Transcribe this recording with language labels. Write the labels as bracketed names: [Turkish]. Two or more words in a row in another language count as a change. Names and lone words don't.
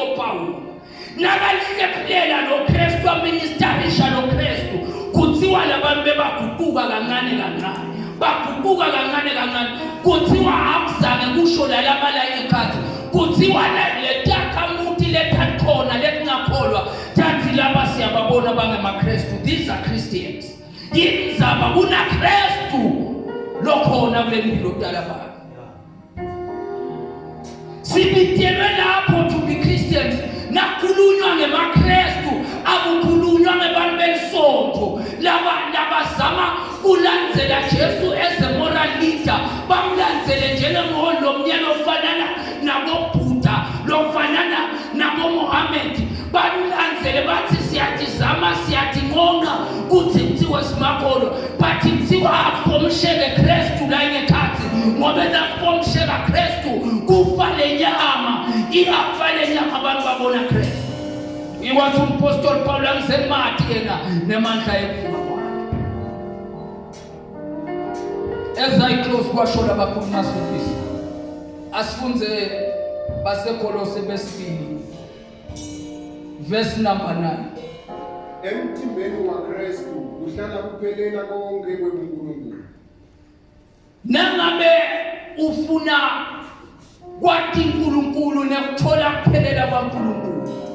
[Swati] Paula nakalihlephulela lo Kristu aministerisha lo Kristu kuthiwa labantu bebaguquka kancane kancane baguquka kancane kancane kuthiwa akuzange kusho lalabalanye ikhathi kuthiwa letakhamuthi lethakhona letingakholwa tathi laba siyababona bangemaKristu [English] these are Christians [Swati] yindzaba kuna Kristu lokhona kulempilo dalabani sibitelwe lapho [English] to be Christians [Swati] nakhulunywa ngemaKristu akukhulunywa ngebantu belisonto labazama kulandzela Jesu [English] as a moral [Swati] leader bamlandzele njengengolo lomnyama ofanana naboBuddha lofanana naboMuhammad bamlandzele bathi siyatizama siyatingonga kuthi kuthiwa simakholwa but kuthiwa afomsheke Kristu la ngekhathi ngoba nafomsheka Kristu kufa lenyama iyafa lenyama abantu babona Kristu iwathi umpostoli Paula ngizemathi yena nemandla ekufika kwakhe [English] as I close [Swati] kwashola bakhulu masifundisi asifunze baseKolose besibili [English] verse number 9. [Swati] Emtimbeni wa Kristu kuhlala kuphelela konke kwebuNkulunkulu. Nangabe ufuna kwathi uNkulunkulu nekuthola kuphelela kwaNkulunkulu.